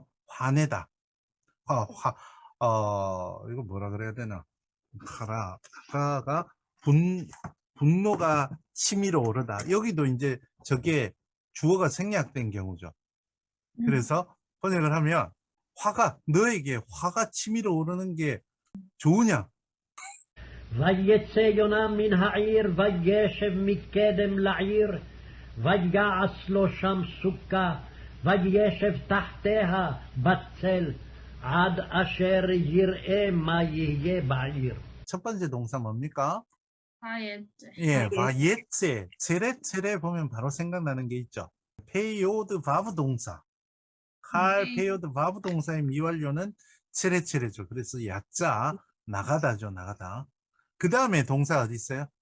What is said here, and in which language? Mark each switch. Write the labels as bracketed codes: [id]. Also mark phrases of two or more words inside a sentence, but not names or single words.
[ko] 화내다. 이거 뭐라 그래야 되나. 하라가 분노가 치밀어 오르다. 여기도 이제 저게 주어가 생략된 경우죠. 그래서 번역을 하면 너에게 화가 치밀어 오르는 게 좋으냐? [he] ויצא יונה מן העיר וישב מקדם לעיר ויעש לו שם סוכה וישב תחתיה בצל עד אשר יראה מה יהיה בעיר. [ko] 첫 번째 동사 뭡니까? 바예제. 예, 바예체, 체레 보면 바로 생각나는 게 있죠. 페이오드 바브 동사. 페이오드 바브 동사의 미완료는 체레죠. 그래서 약자, 나가다죠, 나가다. 그 다음에 동사 어디 있어요?